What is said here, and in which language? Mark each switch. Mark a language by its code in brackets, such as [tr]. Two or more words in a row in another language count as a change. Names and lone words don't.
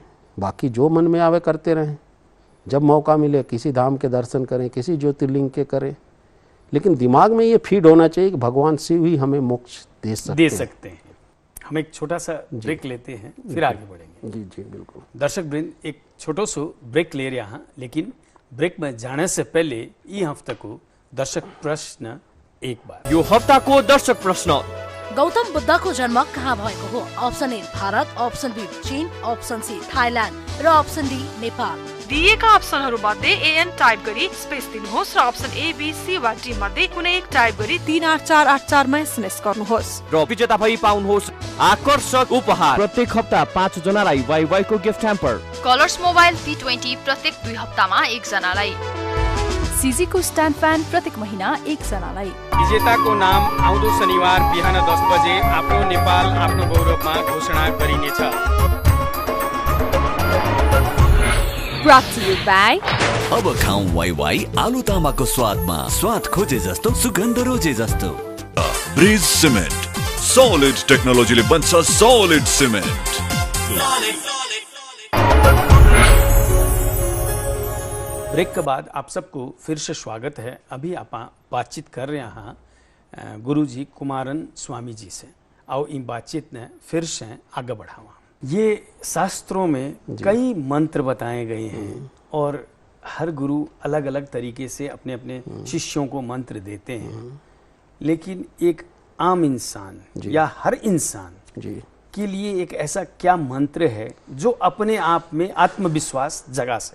[hi] बाकी जो मन में आवे करते रहें, जब मौका मिले किसी धाम के दर्शन करें, किसी ज्योतिर्लिंग के करें, लेकिन दिमाग में ये फीड होना चाहिए कि भगवान शिव ही हमें मोक्ष दे सकते हैं। हम एक छोटा सा ब्रेक लेते हैं, फिर आगे बढ़ेंगे। जी जी बिल्कुल। दर्शक वृंद, एक छोटो सो ब्रेक ले रहा हाँ, लेकिन ब्रेक में जाने से पहले ये हफ्ता को दर्शक प्रश्न एक बार। [ne] यो हफ्ता को दर्शक प्रश्न, गौतम बुद्धको जन्म कहाँ भएको हो? [en] option A [ne] भारत, [en] option B [ne] चीन, [en] option C [ne] थाइल्यान्ड र [en] option D [ne] नेपाल। दिएका अप्सनहरूमध्ये एएन टाइप गरी स्पेस दिनुहोस् र [en] option A B C [ne] वा डी मध्ये कुनै एक टाइप गरी 38484 मा एसएमएस गर्नुहोस् र विजेता भई पाउनुहोस् आकर्षक उपहार। प्रत्येक हप्ता 5 जनालाई वाइवाई को [en] gift hamper. [ne] कलर्स मोबाइल P20 प्रत्येक 2 हप्तामा 1 जनालाई। सीजी को [en] stand fan [ne] प्रत्येक महिना 1 जनालाई। विजेताको नाम आउँदो शनिबार बिहान 10 बजे आफ्नो नेपाल आफ्नो गौरवमा घोषणा गरिनेछ। [en] Brought to you by [ne] अब खाऊं वाइवाई आलु तामाको स्वादमा, स्वाद खोजे जस्तो सुगन्ध रोजे जस्तो। ब्रिज सिमेन्ट [en] solid technology [ne] बन्छ सॉलिड सिमेन्ट। [hi] ब्रेक के बाद आप सबको फिर से स्वागत है। अभी आप बातचीत कर रहे हैं गुरु जी कुमारन स्वामी जी से। आओ इन बातचीत ने फिर से आगे बढ़ावा। ये शास्त्रों में कई मंत्र बताए गए हैं और हर गुरु अलग अलग तरीके से अपने अपने शिष्यों को मंत्र देते हैं, लेकिन एक आम इंसान या हर इंसान के लिए एक ऐसा क्या मंत्र है जो अपने आप में आत्मविश्वास जगा सके?